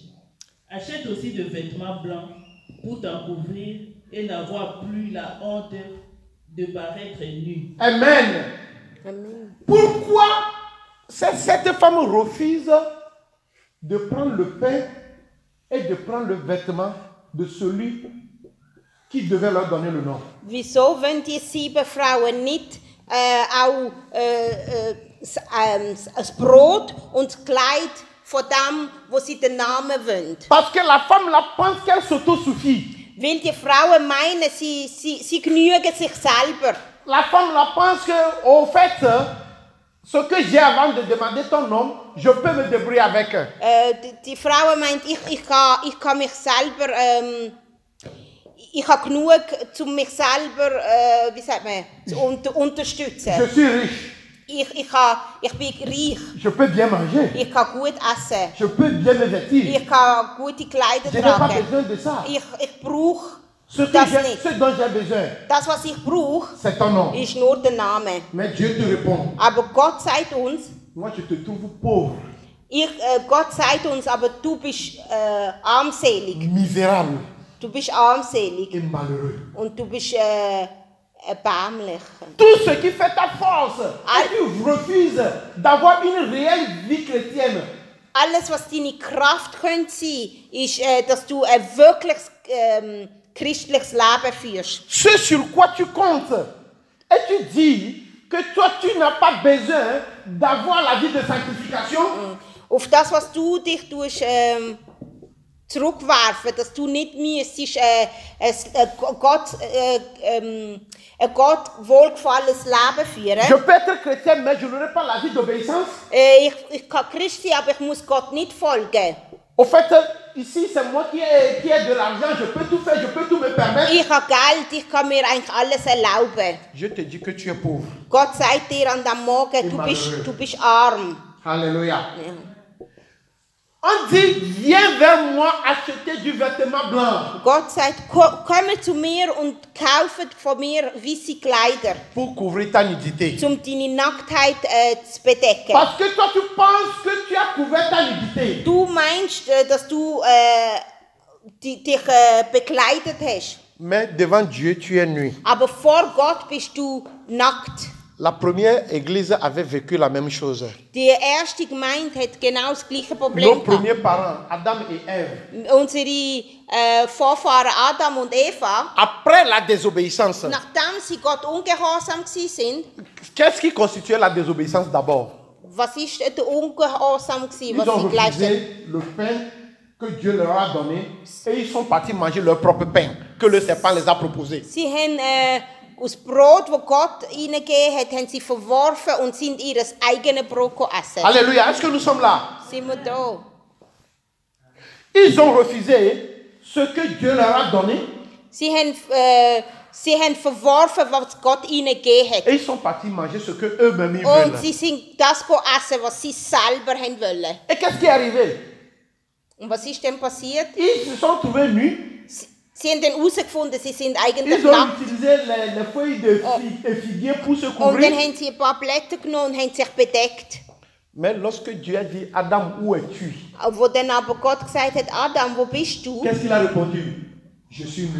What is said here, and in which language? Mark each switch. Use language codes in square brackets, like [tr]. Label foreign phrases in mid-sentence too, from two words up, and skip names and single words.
[fr] Achète aussi des vêtements blancs pour t'en couvrir et n'avoir plus la honte de paraître nu. Amen. Amen. Pourquoi cette femme refuse de prendre le pain et de prendre le vêtement de celui qui devait leur donner le nom? [de] Wieso wollen die 7 Frauen nicht auch das Brot und das Kleid von dem, wo sie den Namen wollen? [fr] Parce que la femme là pense qu'elle s'autosuffit. [de] Weil die Frauen meinen, sie genügen sich selber. [fr] La femme là pense que, au fait, ce que j'ai avant de demander ton nom, je peux me débrouiller avec. [de] Die Frauen meint, ich kann mich selber, ich habe genug, um mich selber, wie sagt man, zu unterstützen. [fr] Je suis riche. [de] Ich bin reich. [fr] Je peux bien manger. [de] Ich kann gut essen. [fr] Je peux bien me vêtir. [de] Ich kann gute Kleider [fr] Je n'ai pas [de] tragen. [fr] besoin de ça. [de] Ich brauche [fr] Ce [de] das nicht. [fr] dont j'ai besoin, [de] Das, was ich brauche, [fr] c'est ton nom. [de] ist nur der Name. [fr] Mais Dieu te répond, [de] Aber Gott sagt uns, [fr] moi je te trouve pauvre, [de] Gott sagt uns, aber du bist armselig. [fr] misérable [de] Du bist armselig [fr] et malheureux. [de] und du bist erbärmlich. [fr] Tout ce qui fait ta force et tu refuses d'avoir une réelle vie chrétienne, [de] Alles, was deine Kraft könnte sein, ist, dass du ein wirkliches christliches Leben führst. [fr] ce sur quoi tu comptes, et tu dis que toi, tu n'as pas besoin d'avoir la vie de sanctification. [de] Auf das, was du dich tust, zurückwerfen, dass du nicht müsstest ein Gott wohlgefallenes Leben führen. [fr] Je peux être chrétien, mais je n'aurai pas la vie d'obéissance. [de] Ich kann Christ sein, aber ich muss Gott nicht folgen. [fr] Au fait, ici, c'est moi qui ai de l'argent, je peux tout faire, je peux tout me permettre. [de] Ich habe Geld, ich kann mir eigentlich alles erlauben. [fr] Je te dis que tu es pauvre. [de] Gott sagt dir an dem Morgen, du bist arm. [fr] Alléluia. [de] Ja. [fr] On dit, viens vers moi acheter du vêtement blanc. [de] Gott sagt, komm zu mir und kauft von mir weiße Kleider, [fr] Pour couvrir ta nudité. [de] um deine Nacktheit zu bedecken. [fr] Parce que toi, tu penses que tu as couvert ta nudité. [de] Du meinst, dass du dich bekleidet hast. [fr] Mais devant Dieu, tu es nu. [de] Aber vor Gott bist du nackt. [fr] La première église avait vécu la même chose. [de] Die erste Gemeinde hat genau das gleiche Problem [fr] Nos [de] gehabt. [fr] premiers parents, Adam et Ève, [de] Unsere Vorfahren Adam und Eva, [fr] après la désobéissance, [de] nachdem sie Gott ungehorsam sind, [fr] qu'est-ce qui constituait la désobéissance d'abord? [de] was ist der Ungehorsam [fr] Ils [de] was [fr] ont [de] sie geleistet haben? [fr] refusé le pain que Dieu leur a donné et ils sont partis manger leur propre pain que le serpent les a proposé. [de] Sie haben aus Brot, das Gott ihnen gegeben hat, haben sie verworfen und sind ihr eigenes Brot essen. [fr] Alléluia, est-ce que nous sommes là? [de] Sind wir da? [fr] Ils ont refusé ce que Dieu leur a donné [de] Sie haben verworfen, was Gott ihnen gegeben hat. [fr] et ils sont partis manger ce que eux-mêmes ils [de] Und [fr] veulent. [de] sie sind das essen, was sie selber haben wollen. [fr] Et qu'est-ce qui est arrivé? [de] Und was ist denn passiert? [fr] Ils se sont trouvés nus. [de] Sie haben dann herausgefunden, sie sind eigentlich [fr] Ils ont [de] nackt. [fr] utilisé les feuilles de figuier pour se [de] Und [fr] couvrir. [de] dann haben sie ein paar Blätter genommen und haben sich bedeckt. [fr] Mais lorsque Dieu a dit, Adam, où es-tu? [de] Wo dann aber Gott gesagt hat, Adam, wo bist du? [fr] Qu'est-ce qu'il a répondu? Je suis nu.